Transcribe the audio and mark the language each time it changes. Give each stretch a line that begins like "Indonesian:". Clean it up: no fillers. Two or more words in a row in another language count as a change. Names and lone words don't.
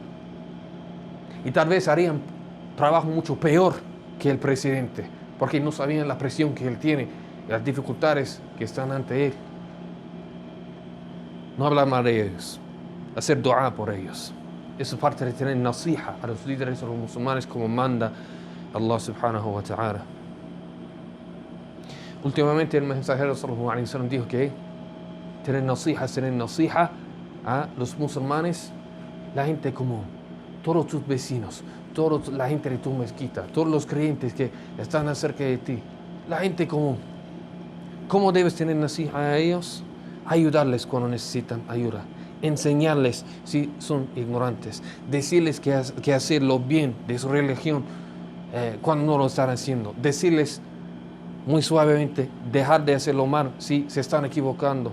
Spanish: Y tal vez harían trabajo mucho peor que el presidente, porque no sabían la presión que él tiene, las dificultades que están ante él. No hablar mal de ellos, hacer dua por ellos. Eso es parte de tener nasiha a los líderes, a los musulmanes, como manda Allah
Arabic: سبحانه وتعالى.
Spanish: Últimamente el mensajero
Arabic: صلى الله عليه وسلم
Spanish: dijo que tener nasiha a los musulmanes, la gente común, todos tus vecinos, toda la gente de tu mezquita, todos los creyentes que están cerca de ti, la gente común. ¿Cómo debes tener nasiha a ellos? Ayudarles cuando necesitan ayuda, enseñarles si son ignorantes, decirles que hacerlo bien de su religión cuando no lo están haciendo, decirles muy suavemente, dejar de hacerlo mal si se están equivocando.